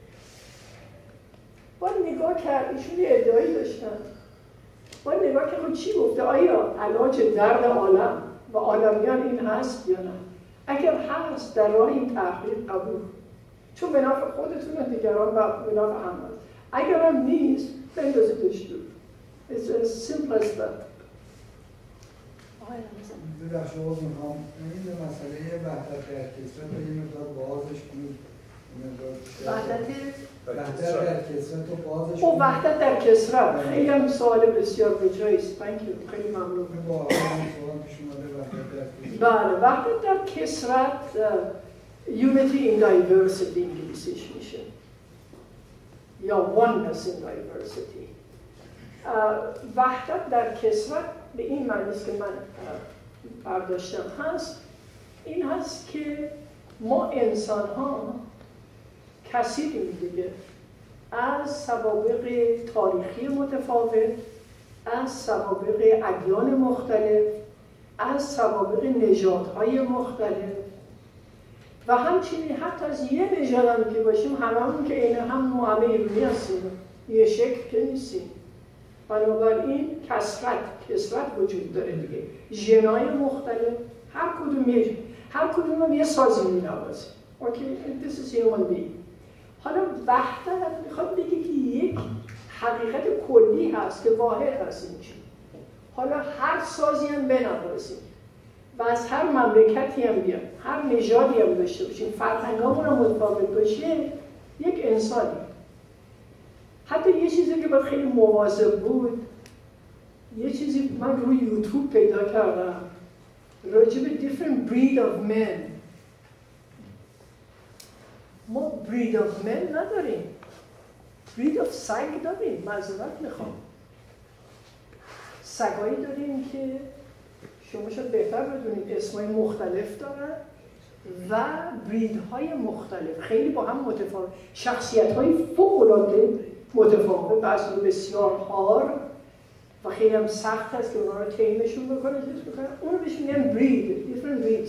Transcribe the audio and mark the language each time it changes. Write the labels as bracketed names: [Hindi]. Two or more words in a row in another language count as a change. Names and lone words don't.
[Persian] باید نگاه کرد، ایشون یه ادعایی داشتن، باید نگاه کرد خود چی گفته، آیا علاج درد عالم و عالمیان این هست یا نه؟ اگر هست در راه این تحقیق قبول، چون به نفع خودتون دیگران و به نفع همه. اگر هم نیست بندازیدش دور. [English] It's as simple as that. [Persian] در شما میخوام این مسئله وحدت در کسرت رو یه مقدار بازش کنید. وحدت در کسرت رو بازش کنید. وحدت در کسرت خیلی هم سوال بسیار بجاییست. خیلی ممنون. بله، وحدت در کسرت [English] unity in diversity [Persian] انگلیسیش میشه یا [English] oneness in diversity. [Persian] وحدت در کسرت به این معنی است که من برداشتم هست، این هست که ما انسان ها کثیریم دیگه، از سوابق تاریخی متفاوت، از سوابق ادیان مختلف، از سوابق نژادهای مختلف و همچنین حتی از یه نژاد هم که باشیم هممون که اینه هم همه ایرانی هستیم، یه شکل که نیستیم. بنابراین کثرت وجود داره دیگه، ژن‌های مختلف، هر کدوم هم یه سازی می‌نوازه. اوکی، [English] this is human being. [Persian] حالا وحدت میخواد بگه که یک حقیقت کلی هست که واحد هست این چیز. حالا هر سازی هم بنوازیم و از هر مملکتی هم بیان، هر نژادی هم داشته باشیم، فرهنگامون هم متفاوت باشه، یک انسانی. حتی یه چیزی که باید خیلی مواظب بود، یه چیزی من روی یوتیوب پیدا کردم راجع به [English] different breed of men. [Persian] ما [English] breed of men [Persian] نداریم، [English] breed of [Persian] سگ داریم. معذرت میخوام، سگایی داریم که شما شاید بهتر بدونید اسمای مختلف دارن و بریدهای مختلف، خیلی با هم متفاوت، شخصیت‌های فوق‌العاده متفاوت، بعضی بسیار هار و خیلی هم سخت هست که اونا رو تیمشون بکنن، اون رو بهش میگن برید، [English] different breeds.